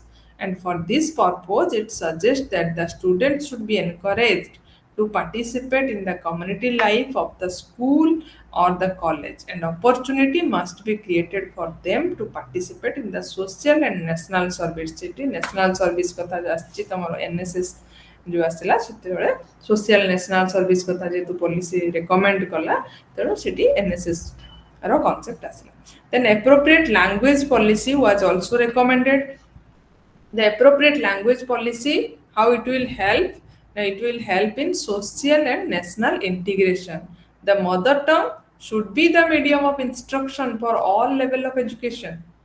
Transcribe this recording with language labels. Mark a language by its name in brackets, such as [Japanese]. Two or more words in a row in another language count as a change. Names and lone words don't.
[English] And for this purpose, it suggests that the students should be encouraged to participate in the community life of the school or the college, and opportunity must be created for them to participate in the social and national service. [Odia] ସେଠି [English] national service [Odia] କଥା ଆସିଛି ତମର NSS ଯେଉଁ ଆସିଲା, ସେତେବେଳେ [English] social national service [Odia] କଥା ଯେହେତୁ [English] policy recommend [Odia] କଲା, ତେଣୁ ସେଠି NSS ର କନସେପ୍ଟ ଆସିଲା. [English] Then appropriate language policy was also recommended. The appropriate language policy, how it will help? It will help in social and national integration. The mother tongue should be the medium of instruction for all level of education.